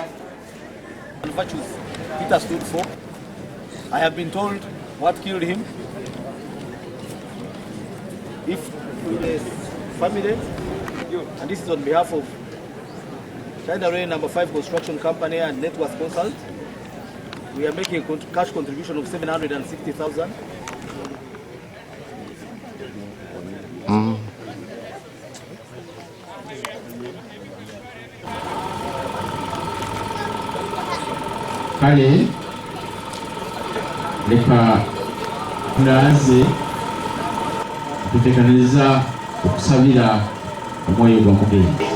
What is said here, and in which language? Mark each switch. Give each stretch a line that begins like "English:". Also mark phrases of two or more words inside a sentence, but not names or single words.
English: And virtues Peter stood for. I have been told what killed him. If the family, and this is on behalf of China Rail No. 5 Construction Company and Net Worth Consult, we are making a cash contribution of 760,000.
Ganda: Kale leka tulaze tutekaniriza okusabira omwoyo gwa mugenyi.